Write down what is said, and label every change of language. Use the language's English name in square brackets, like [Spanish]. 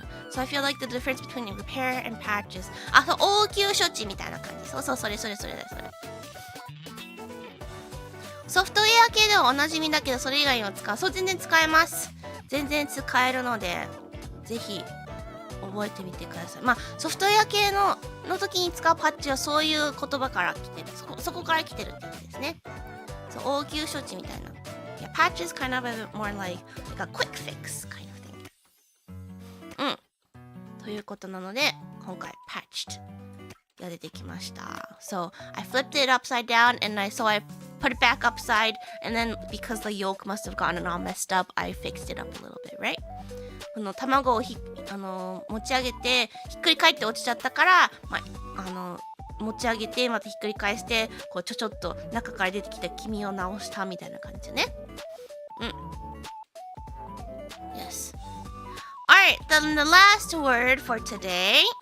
[English] So I feel like the difference between repair and patches [Japanese] 応急処置みたいな感じ。そうそれそれ。ソフトウェア系ではおなじみだけど、それ以外にも使う。そう、全然使えます。全然使えるので、ぜひ覚えてみてください。まあソフトウェア系の時に使うパッチはそういう言葉から来てる。そこから来てるって意味ですね。そう、応急処置みたいな。 [English] Yeah, patch is kind of a bit more like a quick fix kind of thing. [Japanese] ということなので、今回 patched が出てきました。 [English] So, I flipped it upside down and I put it back upside, and then because the yolk must have gotten all messed up, I fixed it up a little bit, right? [Japanese] この卵を持ち上げてひっくり返って落ちちゃったから、持ち上げてまたひっくり返してこうちょっと中から出てきた黄身を直したみたいな感じね。 [English] Yes. Alright, then the last word for today.